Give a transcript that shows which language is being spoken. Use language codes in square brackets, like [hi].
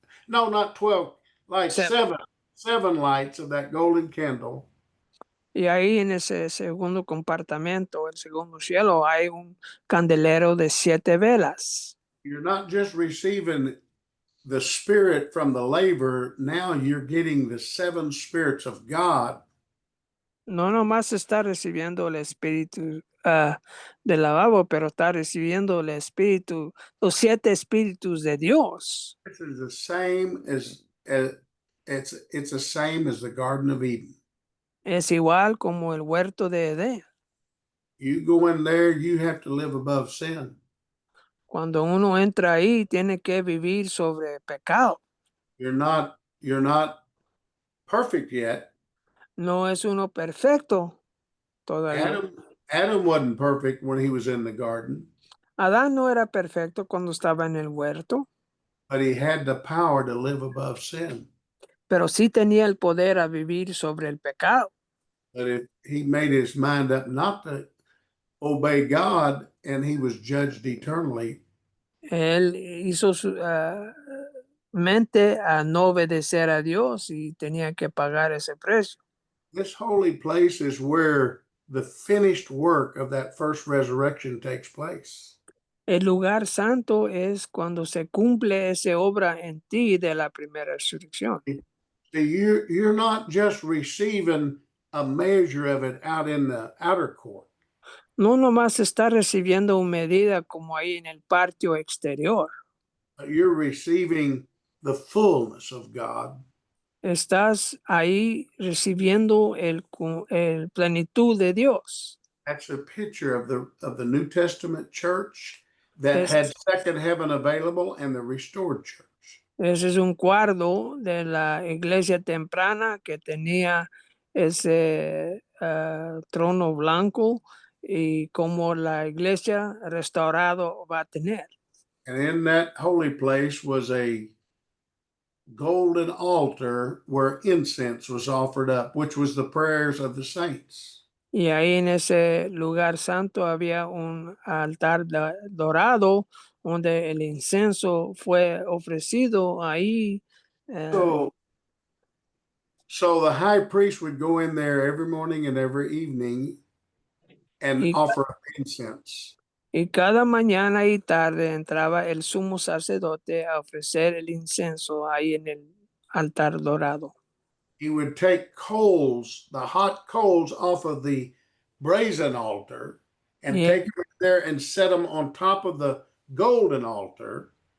[en] No, not 12 lights, seven lights of that golden candle. [es] Y ahí en ese segundo compartimento, el segundo cielo, hay un candelero de 7 velas. [en] You're not just receiving the spirit from the laver, now you're getting the 7 spirits of God. [es] No nomás está recibiendo el espíritu del lavabo, pero está recibiendo el espíritu, los 7 espíritus de Dios. [en] This is the same as it's the same as the Garden of Eden. [es] Es igual como el huerto de Edén. [en] You go in there, you have to live above sin. [es] Cuando uno entra ahí, tiene que vivir sobre pecado. [en] You're not perfect yet. [es] No es uno perfecto todavía. [en] Adam wasn't perfect when he was in the garden, [es] Adán no era perfecto cuando estaba en el huerto, [en] but he had the power to live above sin. [es] pero sí tenía el poder a vivir sobre el pecado. [en] But if he made his mind up not to obey God, and he was judged eternally. [es] Él hizo su mente a no obedecer a Dios y tenía que pagar ese precio. [en] This holy place is where the finished work of that first resurrection takes place. [es] El lugar santo es cuando se cumple esa obra en ti de la primera resurrección. [en] See, you're not just receiving a measure of it out in the outer court. [es] No nomás está recibiendo una medida como ahí en el patio exterior. [en] But you're receiving the fullness of God. [es] Estás ahí recibiendo el plenitud de Dios. [en] That's a picture of the New Testament church that [es] Es- [en] had second heaven available and the restored church. [es] Ese es un cuadro de la iglesia temprana que tenía ese trono blanco y como la iglesia restaurado va a tener. [en] And in that holy place was a golden altar where incense was offered up, which was the prayers of the saints. [es] Y ahí en ese lugar santo había un altar dorado donde el incienso fue ofrecido ahí. [en] So the high priest would go in there every morning and every evening and [es] Y- [en] offer up incense. [es] Y cada mañana y tarde entraba el sumo sacerdote a ofrecer el incienso ahí en el altar dorado. [en] He would take coals, the hot coals off of the brazen altar, and Yeah. take them in there and set them on top of the golden altar.